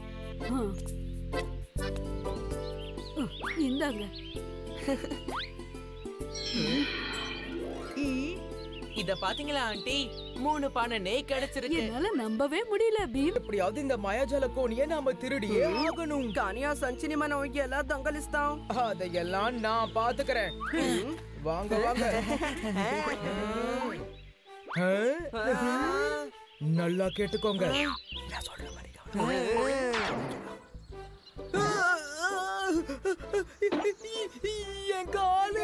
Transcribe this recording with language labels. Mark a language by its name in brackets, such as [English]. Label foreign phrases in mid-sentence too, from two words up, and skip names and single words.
[Tamil] இந்தாங்க. இத பாத்தீங்களா ஆண்டி, 3 பானை நெய் கிடைச்சிருக்கு. என்னால நம்பவே முடியல பீம். எப்படியாவது இந்த மாயாஜால கோணியை நாம திருடியே ஆகணும். [Telugu] కానీ ఆ సంచిని మనం ఎలా దొంగలిస్తాం? [Tamil] அதையெல்லாம் நான் பாத்துக்கிறேன். வாங்க வாங்க. நல்லா கேட்டுக்கோங்க. என் காலு.